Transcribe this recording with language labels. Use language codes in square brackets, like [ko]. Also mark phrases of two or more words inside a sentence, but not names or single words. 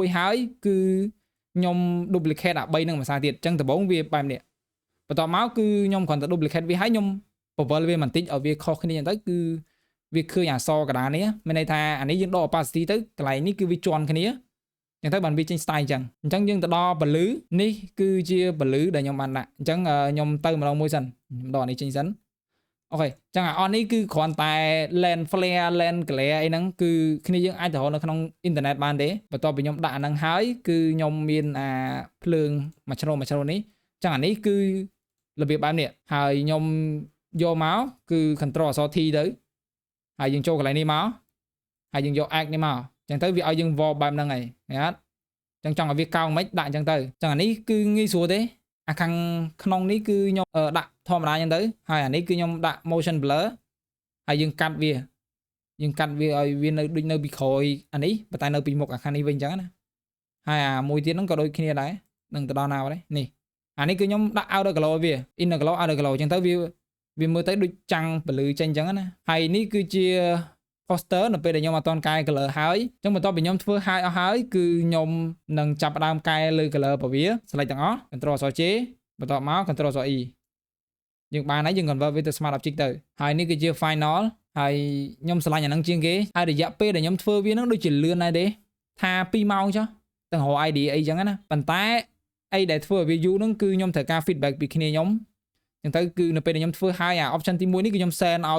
[km] ហើយគឺខ្ញុំ duplicate អា3ហ្នឹងភាសាទៀតអញ្ចឹងដំបូងវាបែបនេះបន្ទាប់មកគឺខ្ញុំគ្រាន់តែ duplicate វាហើយខ្ញុំបវលវាបន្តិចឲ្យវាខុសគ្នាអញ្ចឹងទៅគឺវាឃើញអក្សរកណ្ដាលនេះមានន័យថាអានេះយើងដក opacity ទៅកន្លែងនេះគឺវាជន់គ្នាអញ្ចឹងទៅបានវាចេញ style អញ្ចឹងយើងទៅដល់ពលឺនេះ គឺជាពលឺដែលខ្ញុំបានដាក់អញ្ចឹងខ្ញុំទៅម្ដងមួយសិនខ្ញុំដកនេះចេញសិនអូខេអញ្ចឹងអស់នេះគឺគ្រាន់តែ [en] lens flare lens glare [km] អីហ្នឹងគឺគ្នាយើងអាចទៅរកនៅក្នុងអ៊ីនធឺណិតបានទេបន្ទាប់ពីខ្ញុំដាក់អាហ្នឹង ហើយគឺខ្ញុំមានអាភ្លើងមួយជ្រុងនេះអញ្ចឹងអានេះគឺរបៀបបែបនេះហើយខ្ញុំយកមកគឺ control អក្សរ T ទៅហើយយើងចូលកន្លែងនេះមកហើយយើងយក act នេះមកអញ្ចឹងទៅវាឲ្យយើង warp បែបហ្នឹងហើយឃើញអត់អញ្ចឹងចង់ឲ្យវាកោងមិនដាក់អញ្ចឹងទៅអញ្ចឹងអានេះគឺងាយស្រួលទេអាខាងក្នុងនេះគឺខ្ញុំដាក់ធម្មតាអញ្ចឹងទៅហើយអានេះគឺខ្ញុំដាក់ [en] motion blur [km] ហើយយើងកាត់វាឲ្យវានៅដូចនៅពីក្រោយអានេះប៉ុន្តែនៅពីមុខអាខាងនេះវិញអញ្ចឹងណាហើយអាមួយទៀតហ្នឹងក៏ដូចគ្នាដែរនឹងទៅដល់ណាដែរនេះអានេះគឺខ្ញុំដាក់ [en] outer glow [km] វា [en] inner glow outer glow [km] អញ្ចឹងទៅវាមើលទៅដូចចាំងពលឺចេញអញ្ចឹងណាហើយនេះគឺជា poster នៅពេលដែលខ្ញុំអត់ទាន់កែ color ហើយអញ្ចឹងបន្ទាប់ពីខ្ញុំធ្វើហើយអស់ហើយគឺខ្ញុំនឹងចាប់ផ្ដើមកែលើ color របស់វា select ទាំងអស់ control អក្សរ J បន្ទាប់មក control អក្សរ E យើងបានហើយយើង convert វាទៅ [en] smart object [km] ទៅហើយនេះគឺជា final ហើយខ្ញុំឆ្លាញ់អាហ្នឹងជាងគេហើយរយៈពេលដែលខ្ញុំធ្វើវាហ្នឹងដូចជាលឿនដែរទេថា2ម៉ោងចុះទាំងរក idea អីចឹងណាប៉ុន្តែអីដែលធ្វើឲ្យវាយូរហ្នឹងគឺខ្ញុំត្រូវការ feedback ពីគ្នាខ្ញុំចឹងទៅគឺនៅពេលដែលខ្ញុំធ្វើហើយអា option ទី1នេះគឺខ្ញុំ send ឲ្យ